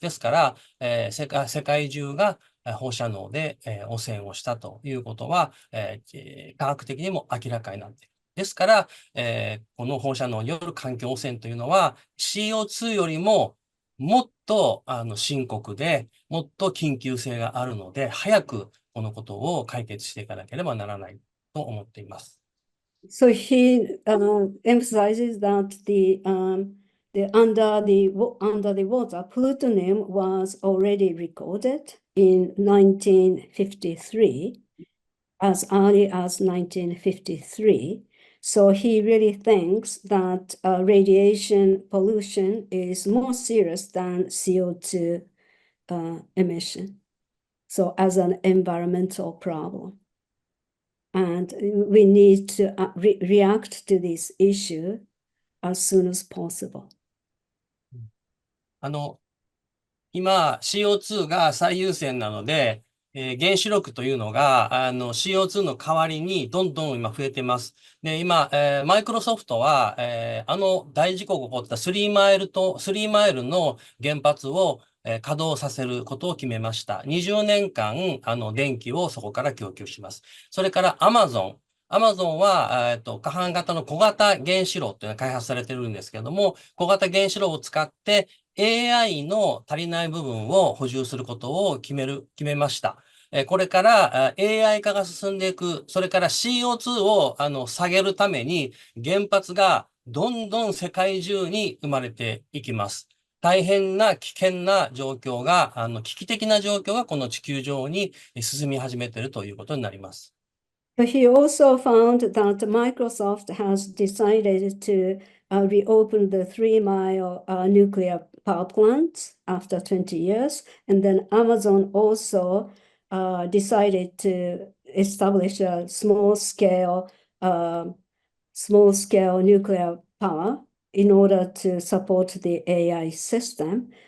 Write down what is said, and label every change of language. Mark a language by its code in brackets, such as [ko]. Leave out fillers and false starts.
[ja] ですから、世界中が放射能で、汚染をしたということは、科学的にも明らかになっている。ですから、この放射能による環境汚染というのは CO2 よりももっと深刻で、もっと緊急性があるので、早くこのことを解決していかなければならないと思っています。 [en] So he emphasizes that under the water, plutonium was already recorded in 1953, as early as 1953. So he really thinks that radiation pollution is more serious than CO2 emission. So as an environmental problem. And we need to react to this issue as soon as possible. [ja] 今、CO2 が最優先なので、原子力というのが、CO2 の代わりにどんどん今増えてます。で、今、マイクロソフトは、大事故が起こった3マイルの原発を、稼働させることを決めました。 20年間、電気をそこから供給します。それからアマゾンは、可搬型の小型原子炉というのが開発されているんですけども、小型原子炉を使って AI の足りない部分を補充することを決めました。これから AI 化が進んでいく、それから CO2 を下げるために原発がどんどん世界中に生まれていきます。大変な危険な状況が、危機的な状況がこの地球上に進み始めているということになります。 [en] But he also found that Microsoft has decided to reopen the 3 Mile nuclear power plant after 20 years. And then Amazon also decided to establish a small-scale nuclear power in order to support the AI system.